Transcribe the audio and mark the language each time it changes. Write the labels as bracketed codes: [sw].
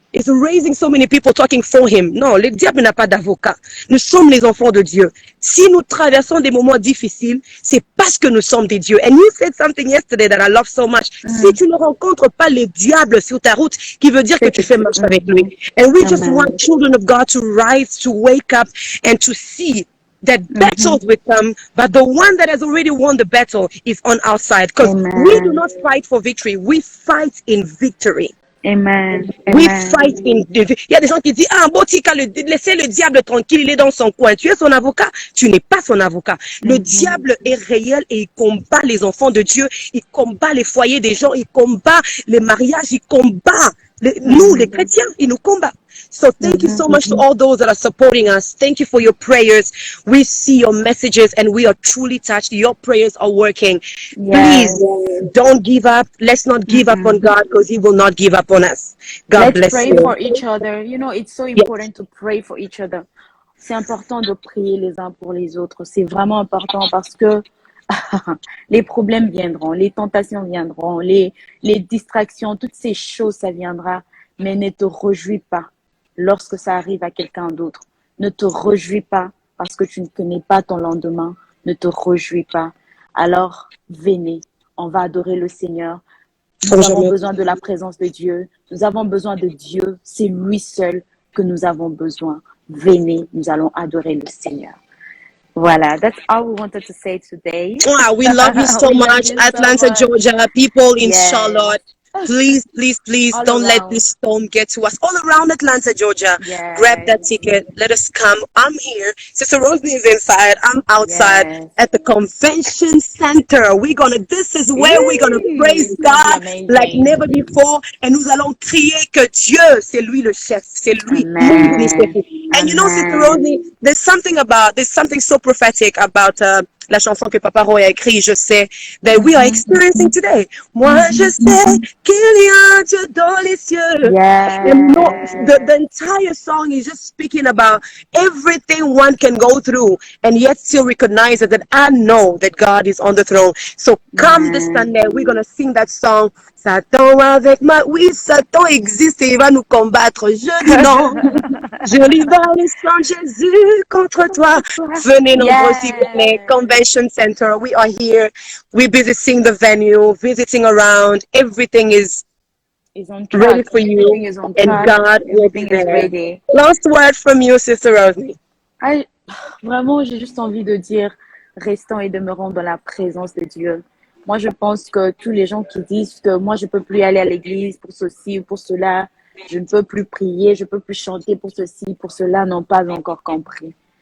[en] is raising so many people talking for him. [fr] Non, le diable n'a pas d'avocat. Nous sommes les enfants de Dieu. Si nous traversons des moments difficiles, c'est parce que nous sommes des dieux. [en] And you said something yesterday that I love so much. [fr] Si tu ne rencontres pas les diables sur ta route, qui veut dire que tu fais marche avec lui. [en] And we just want children of God to rise, to wake up, and to see that battles will come, but the one that has already won the battle is on our side. Because we do not fight for victory, we fight in victory. Amen. We fight in. [fr] Il y a des gens qui disent, ah, Botika, laissez le diable tranquille, il est dans son coin. Tu es son avocat? Tu n'es pas son avocat. Le diable est réel et il combat les enfants de Dieu, il combat les foyers des gens, il combat les mariages, il combat nous, les chrétiens, il nous combat. [en] So thank you so much to all those that are supporting us. Thank you for your prayers. We see your messages and we are truly touched. Your prayers are working. Please don't give up. Let's not give up on God because he will not give up on us. God bless you. Let's pray for each other. You know, it's so important to pray for each other. [fr] C'est important de prier les uns pour les autres. C'est vraiment important parce que les problèmes viendront, les tentations viendront, les distractions, toutes ces choses, ça viendra. Mais ne te réjouis pas lorsque ça arrive à quelqu'un d'autre. Ne te réjouis pas parce que tu ne connais pas ton lendemain. Ne te réjouis pas. Alors, venez, on va adorer le Seigneur. Nous avons besoin de la présence de Dieu. Nous avons besoin de Dieu. C'est lui seul que nous avons besoin. Venez, nous allons adorer le Seigneur. [en] Voilà, that's all we wanted to say today. Wow, we love you so much, Atlanta, Georgia, people in Charlotte. Please, please, please don't let this storm get to us. All around Atlanta, Georgia. Grab that ticket. Let us come. I'm here. Sister Rosie is inside. I'm outside at the convention center. This is where we're going to praise God like never before. [fr] And nous allons crier que Dieu, c'est lui le chef. C'est lui. [en] And you know, Sister Rosie, there's something so prophetic about [fr] la chanson que Papa Roy a écrite, je sais, [en] that we are experiencing today. [fr] Moi, je sais qu'il y a Dieu dans les cieux. [en] And no, the entire song is just speaking about everything one can go through and yet still recognize that I know that God is on the throne. So come this Sunday, we're going to sing that song. [fr] Satan avec moi, oui, Satan existe et il va nous combattre. Je dis non, je libère le sang de Jésus contre toi. Venez nombreux s'il vous plaît. [en] Convention Center, we are here. We're visiting the venue, visiting around. Everything is on track. Ready for you, and God will be there. Last word from you, Sister Rosie. [fr] Vraiment, j'ai juste envie de dire, restons et demeurons dans la présence de Dieu. Moi, je pense que tous les gens qui disent que moi, je peux plus aller à l'église pour ceci ou pour cela, je ne peux plus prier, je peux plus chanter pour ceci, pour cela, n'ont pas encore compris.